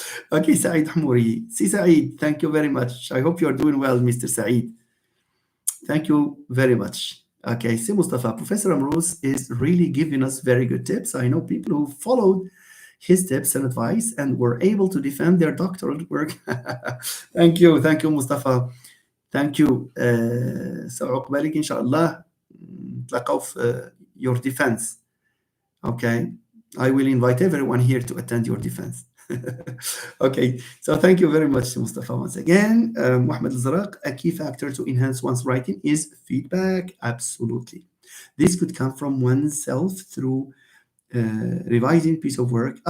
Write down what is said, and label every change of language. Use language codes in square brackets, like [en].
[en] Okay, Saeed Hamouri. See, Saeed, thank you very much. I hope you're doing well, Mr. Saeed. Thank you very much. Okay, see Mustafa, Professor Amrous is really giving us very good tips. I know people who followed his tips and advice and were able to defend their doctoral work. Thank you Mustafa. Thank you. [ar] سأقبلك إن شاء الله نتلاقوا في [en] your defense. Okay, I will invite everyone here to attend your defense. Okay, so thank you very much, Mustafa, once again. Mohammed Al-Zaraq, a key factor to enhance one's writing is feedback. Absolutely. This could come from oneself through revising piece of work.